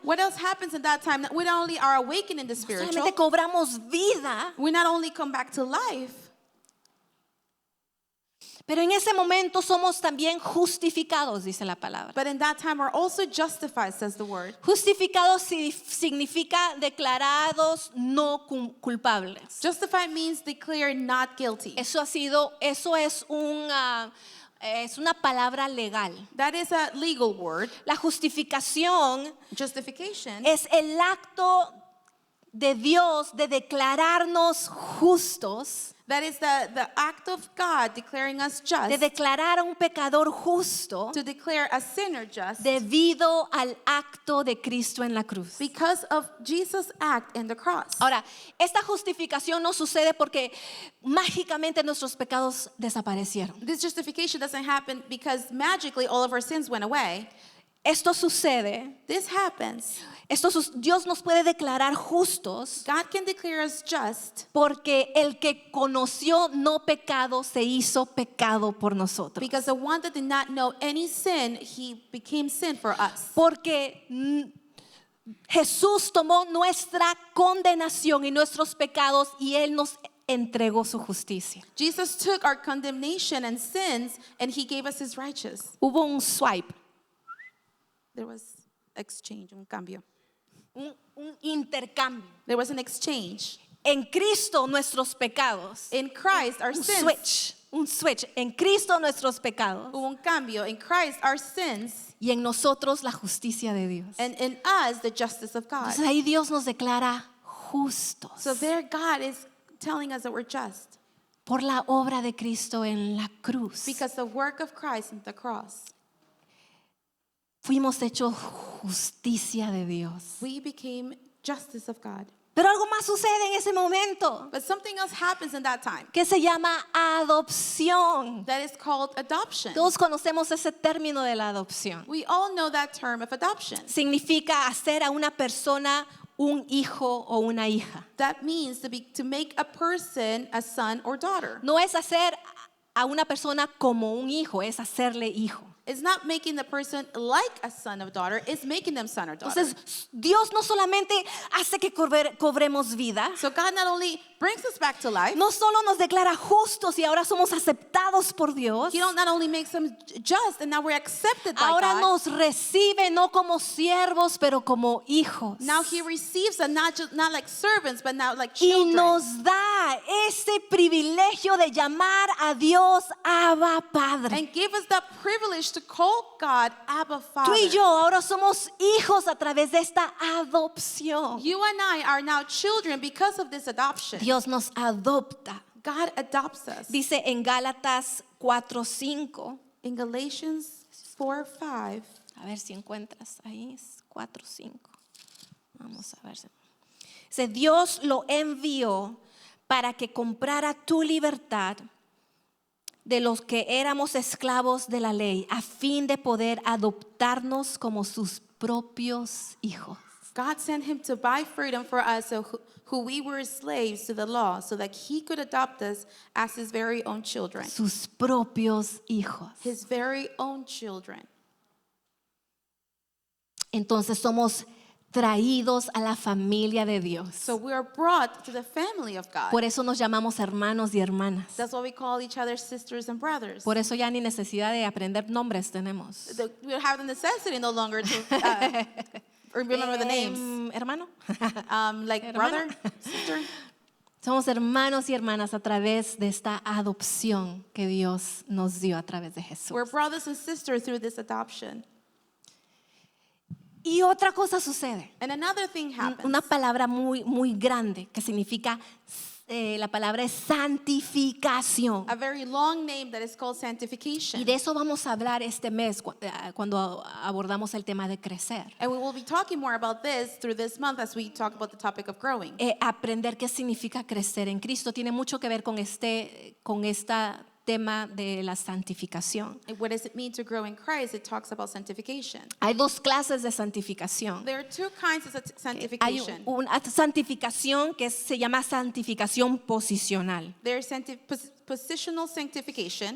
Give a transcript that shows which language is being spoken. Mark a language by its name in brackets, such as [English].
[English] What else happens in that time? We not only are awakened in the [Spanish] no [English] spiritual, [Spanish] solamente cobramos vida, [English] we not only come back to life, [Spanish] pero en ese momento somos también justificados, dice la palabra. [English] but in that time we're also justified, says the word. [Spanish] Justificados significa declarados no culpables. [English] Justified means declared not guilty. [Spanish] Eso es una palabra legal. [English] That is a legal word. [Spanish] La justificación [English] Justification [Spanish] es el acto de Dios de declararnos justos, [English] that is the act of God declaring us just, [Spanish] de declarar a un pecador justo [English] to declare a sinner just [Spanish] debido al acto de Cristo en la cruz. [English] because of Jesus' act in the cross. [Spanish] Ahora, esta justificación no sucede porque mágicamente nuestros pecados desaparecieron. [English] This justification doesn't happen because magically all of our sins went away. [Spanish] Esto sucede, [English] This happens. [Spanish] Dios nos puede declarar justos [English] God can declare us just [Spanish] porque el que conoció no pecado se hizo pecado por nosotros. [English] because the one that did not know any sin, He became sin for us. [Spanish] Porque Jesús tomó nuestra condenación y nuestros pecados y Él nos entregó su justicia. [English] Jesus took our condemnation and sins and He gave us His righteousness. [Spanish] Hubo un swipe, [English] There was exchange, [Spanish] un cambio. un intercambio. [English] There was an exchange. [Spanish] En Cristo nuestros pecados. [English] In Christ, our [Spanish] Un [English] sins. switch. [Spanish] En Cristo nuestros pecados Hubo un cambio. [English] In Christ, our sins, [Spanish] y en nosotros la justicia de Dios. [English] and in us, the justice of God. [Spanish] Entonces ahí Dios nos declara justos [English] So there, God is telling us that we're just [Spanish] por la obra de Cristo en la cruz. [English] because the work of Christ on the cross. [Spanish] Fuimos hechos justicia de Dios. [English] We became justice of God. [Spanish] Pero algo más sucede en ese momento [English] But something else happens in that time [Spanish] que se llama adopción. [English] that is called adoption. [Spanish] Todos conocemos ese término de la adopción. [English] We all know that term of adoption. [Spanish] Significa hacer a una persona un hijo o una hija. [English] That means to make a person a son or daughter. [Spanish] No es hacer a una persona como un hijo, es hacerle hijo. [English] It's not making the person like a son or daughter, it's making them son or daughter. [Spanish] Entonces, Dios no solamente hace que cobremos vida, [English] So God not only brings us back to life, [Spanish] no solo nos declara justos y ahora somos aceptados por Dios, [English] He not only makes them just and now we're accepted by [Spanish] ahora [English] God. [Spanish] nos recibe no como siervos, pero como hijos. [English] Now He receives us not like servants, but now like [Spanish] Y [English] children. [Spanish] nos da ese privilegio de llamar a Dios Abba Padre. [English] And give us that privilege to call God Abba Father. [Spanish] Tú y yo ahora somos hijos a través de esta adopción. [English] You and I are now children because of this adoption. [Spanish] Dios nos adopta. [English] God adopts us. [Spanish] Dice en Gálatas 4:5. [English] In Galatians 4:5, [Spanish] A ver si encuentras ahí, 4:5. Vamos a ver. Dice, Dios lo envió para que comprara tu libertad de los que éramos esclavos de la ley, a fin de poder adoptarnos como sus propios hijos. [English] God sent Him to buy freedom for us who we were slaves to the law, so that He could adopt us as His very own children. [Spanish] Sus propios hijos. [English] His very own children. [Spanish] Entonces somos traídos a la familia de Dios. [English] So we are brought to the family of God. [Spanish] Por eso nos llamamos hermanos y hermanas. [English] That's why we call each other sisters and brothers. [Spanish] Por eso ya ni necesidad de aprender nombres tenemos. [English] We don't have the necessity no longer to remember the names. [Spanish] Hermano. [English] Like [Spanish] Hermana. [English] brother, sister. [Spanish] Somos hermanos y hermanas a través de esta adopción que Dios nos dio a través de Jesús. [English] We're brothers and sisters through this adoption. [Spanish] Y otra cosa sucede. [English] And another thing happens. [Spanish] Una palabra muy grande que significa, la palabra es santificación. [English] A very long name that is called sanctification. [Spanish] Y de eso vamos a hablar este mes cuando abordamos el tema de crecer. [English] And we will be talking more about this through this month as we talk about the topic of growing. [Spanish] Aprender qué significa crecer en Cristo tiene mucho que ver con este tema de la santificación. [English] And what does it mean to grow in Christ? It talks about sanctification. [Spanish] Hay dos clases de santificación. [English] There are two kinds of [Spanish] Hay [English] sanctification. [Spanish] una santificación que se llama santificación posicional, [English] There's positional sanctification